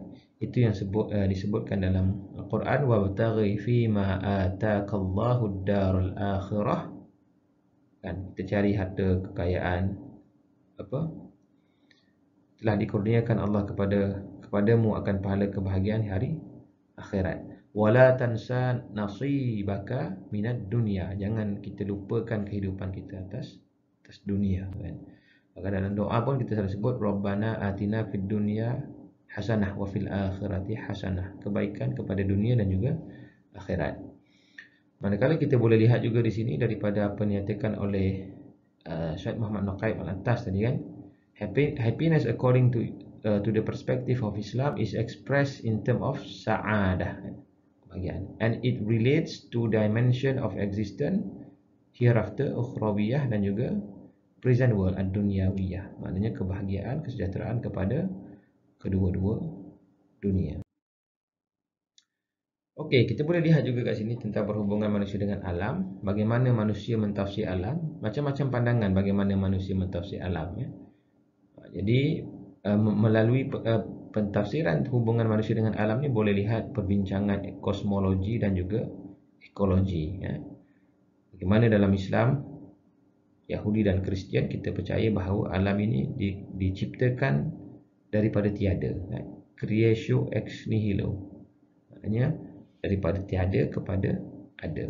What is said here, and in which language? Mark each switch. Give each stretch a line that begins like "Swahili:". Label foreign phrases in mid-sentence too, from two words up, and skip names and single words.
Malay: Itu yang disebutkan dalam Al-Quran,
Arabic: وابتغ فيما آتاك الله الدار الآخرة,
Malay: kan, kita cari harta kekayaan telah dikurniakan Allah kepadamu akan pahala kebahagiaan hari akhirat.
Arabic: ولا تنس نصيبك من الدنيا,
Malay: jangan kita lupakan kehidupan kita atas dunia, kan. Maka dalam doa pun kita selalu sebut
Arabic: ربنا آتنا في الدنيا حسنة وفي الآخرة حسنة,
Malay: kebaikan kepada dunia dan juga akhirat. Manakala kita boleh lihat juga di sini daripada apa yang dinyatakan oleh Syed Muhammad Naqaib Al-Attas tadi, kan,
English: happiness according to the perspective of Islam is expressed in term of sa'adah, kebahagiaan, and it relates to dimension of existence hereafter,
Malay: ukhrawiyah, dan juga
English: present world,
Malay: ad-dunyawiyah, maknanya kebahagiaan, kesejahteraan kepada kedua-dua dunia. Okey, kita boleh lihat juga kat sini tentang perhubungan manusia dengan alam, bagaimana manusia mentafsir alam, macam-macam pandangan bagaimana manusia mentafsir alam, Jadi melalui pentafsiran hubungan manusia dengan alam ni boleh lihat perbincangan kosmologi dan juga ekologi, Bagaimana dalam Islam, Yahudi dan Kristian, kita percaya bahawa alam ini diciptakan daripada tiada,
Latin: creatio ex nihilo,
Malay: maknanya daripada tiada kepada ada.